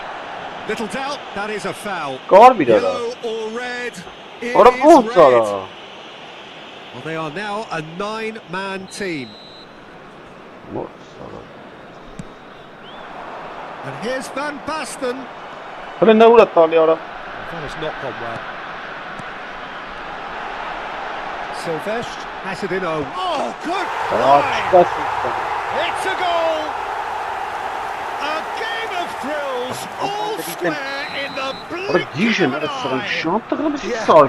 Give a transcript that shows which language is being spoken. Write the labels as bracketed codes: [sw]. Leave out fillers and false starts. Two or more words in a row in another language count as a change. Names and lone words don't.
[en] Little doubt, that is a foul. Yellow or red, it is red. Well, they are now a 9-man team. And here's Van Basten. Հələ nə ուրա տալի արա։ That has not gone well. Silvestre has it in. Oh, good play! It's a goal! A game of thrills, all square in the blink of an eye.